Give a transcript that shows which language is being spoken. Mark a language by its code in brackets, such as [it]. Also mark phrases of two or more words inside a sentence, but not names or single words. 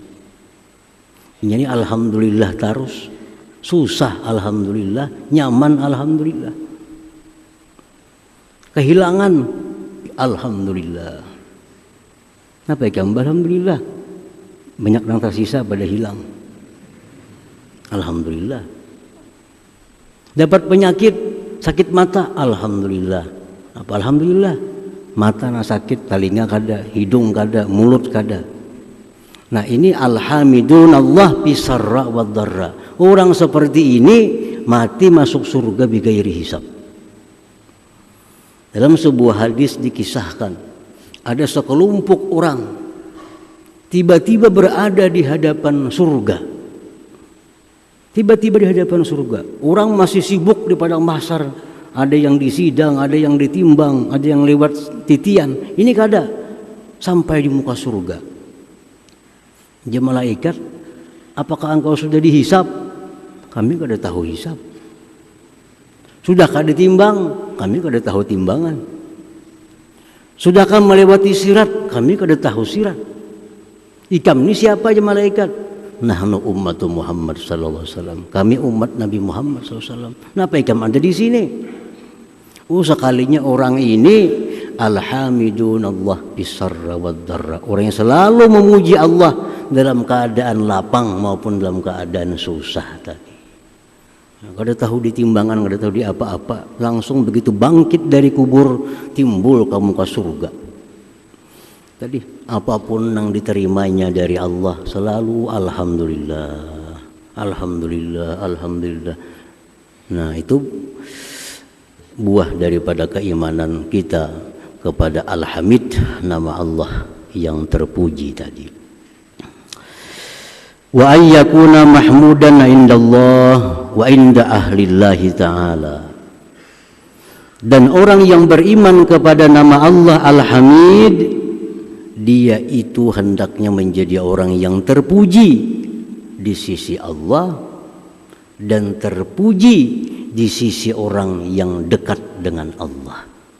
[id] Jadi alhamdulillah terus, susah alhamdulillah, nyaman alhamdulillah, kehilangan alhamdulillah. Apa ya gambar alhamdulillah? Banyak yang tersisa pada hilang. Alhamdulillah. Dapat penyakit, sakit mata, alhamdulillah. Apa alhamdulillah? Mata na sakit, telinga kada, hidung kada, mulut kada. [ar] Nah, ini الحامدون الله بالسراء والضراء. [id] Orang seperti ini mati masuk surga [ar] بغير حساب. [id] Dalam sebuah hadis dikisahkan, ada sekelompok orang tiba-tiba berada di hadapan surga. Tiba-tiba di hadapan surga. Orang masih sibuk di padang mahsyar. Ada yang disidang, ada yang ditimbang, ada yang lewat titian. Ini kada sampai di muka surga. Dia malaikat, apakah engkau sudah dihisab? Kami kada tahu hisab. Sudah kada ditimbang? Kami kada tahu timbangan. Sudahkah melewati sirat? Kami kada tahu sirat. Ikam ini siapa aja malaikat? [ar] نحن أمة محمد صلى الله عليه وسلم. [id] Kami umat Nabi Muhammad [ar] صلى الله عليه وسلم. [id] Kenapa ikam ada di sini? Sekalinya orang ini [ar] الحامدون الله بالسراء والضراء. [id] Orang yang selalu memuji Allah dalam keadaan lapang maupun dalam keadaan susah tadi. Kada tahu di timbangan, kada tahu di apa-apa, langsung begitu bangkit dari kubur timbul kamu ke surga. Tadi apapun yang diterimanya dari Allah selalu alhamdulillah, alhamdulillah, alhamdulillah. Nah, itu buah daripada keimanan kita kepada Al-Hamid, nama Allah yang terpuji tadi. [ar] وأن يكون محمودا عند الله وعند أهل الله تعالى. [id] Dan orang yang beriman kepada nama Allah Al-Hamid, dia itu hendaknya menjadi orang yang terpuji di sisi Allah dan terpuji di sisi orang yang dekat dengan Allah.